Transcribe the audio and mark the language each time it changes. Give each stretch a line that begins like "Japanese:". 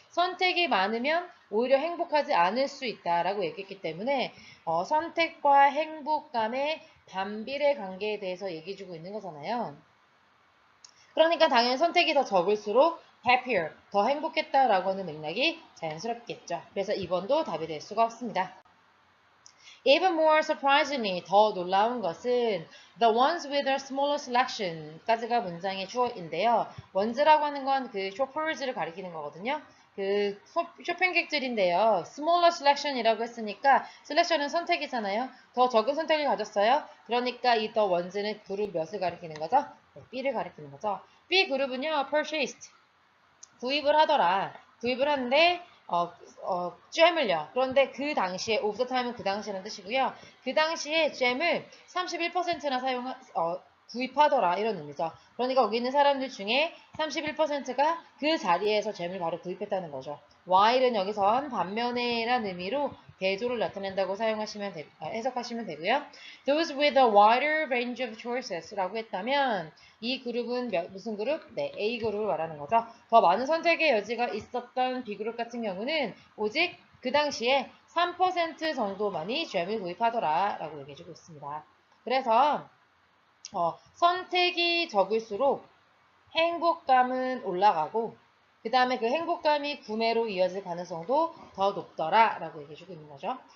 Korean: 선택이 많으면 오히려 행복하지 않을 수 있다라고 얘기했기 때문에 선택과 행복감의 반비례 관계에 대해서 얘기해주고 있는 거잖아요. 그러니까 당연히 선택이 더 적을수록 happier, 더 행복했다라고 하는 맥락이 자연스럽겠죠. 그래서 2번도 답이 될 수가 없습니다.
English: Even more surprisingly,
Korean: 더 놀라운 것은
English: the ones with a smaller selection
Korean: 까지가 문장의 주어인데요. ones라고 하는 건 그 shoppers를 가리키는 거거든요. 그 쇼핑객들인데요.
English: smaller selection
Korean: 이라고 했으니까 selection은 선택이잖아요. 더 적은 선택을 가졌어요. 그러니까 이 the ones는 그룹 몇을 가리키는 거죠? 네, B를 가리키는 거죠. B 그룹은요, purchased. 구입을 하더라. 구입을 하는데 잼을요. 그런데 그 당시에
English: of the time
Korean: 은 그 당시라는 뜻이고요. 그 당시에 잼을 31%나 구입하더라 이런 의미죠. 그러니까 여기 있는 사람들 중에 31%가 그 자리에서 잼을 바로 구입했다는 거죠. while은 여기선 반면에란 의미로 대조를 나타낸다고 해석하시면 되고요.
English: Those with a wider range of choices
Korean: 라고 했다면 이 그룹은 무슨 그룹? 네, A 그룹을 말하는 거죠. 더 많은 선택의 여지가 있었던 B 그룹 같은 경우는 오직 그 당시에 3% 정도만이 잼을 구입하더라 라고 얘기해주고 있습니다. 그래서 선택이 적을수록 행복감은 올라가고 그 다음에 그 행복감이 구매로 이어질 가능성도 더 높더라 라고 얘기해주고 있는 거죠.